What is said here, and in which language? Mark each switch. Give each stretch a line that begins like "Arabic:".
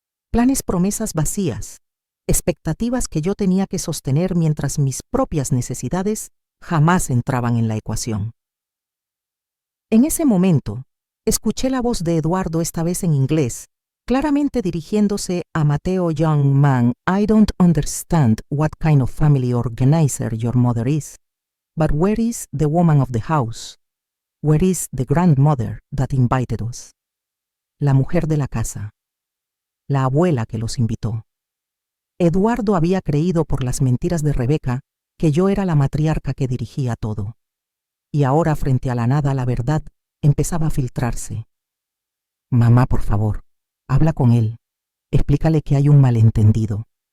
Spanish: Planes, promesas vacías, expectativas que yo tenía que sostener mientras mis propias necesidades jamás entraban en la ecuación. En ese momento, escuché la voz de Eduardo, esta vez en inglés, claramente dirigiéndose a Mateo.
English: Young man, I don't understand what kind of family organizer your mother is, but where is the woman of the house? Where is the grandmother that invited us?
Spanish: La mujer de la casa. La abuela que los invitó. Eduardo había creído por las mentiras de Rebeca que yo era la matriarca que dirigía todo. Y ahora, frente a la nada, la verdad empezaba a filtrarse. Mamá, por favor, habla con él. Explícale que hay un malentendido.